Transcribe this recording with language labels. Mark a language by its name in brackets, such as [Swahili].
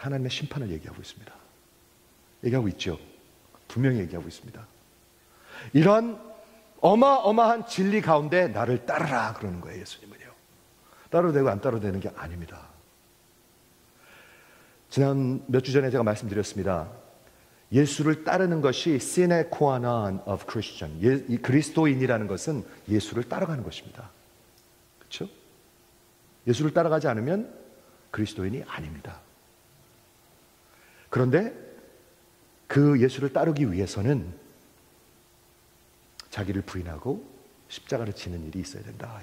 [Korean] 하나님의 심판을 얘기하고 있습니다. 얘기하고 있죠. 분명히 얘기하고 있습니다. 이런 어마어마한 진리 가운데 나를 따르라 그러는 거예요. 예수님은요. 따라도 되고 안 따라도 되는 게 아닙니다. 지난 몇 주 전에 제가 말씀드렸습니다. 예수를 따르는 것이 [English] sine qua non of Christian. [Korean] 이 그리스도인이라는 것은 예수를 따라가는 것입니다. 그렇죠? 예수를 따라가지 않으면 그리스도인이 아닙니다. 그런데 그 예수를 따르기 위해서는 자기를 부인하고 십자가를 지는 일이 있어야 된다.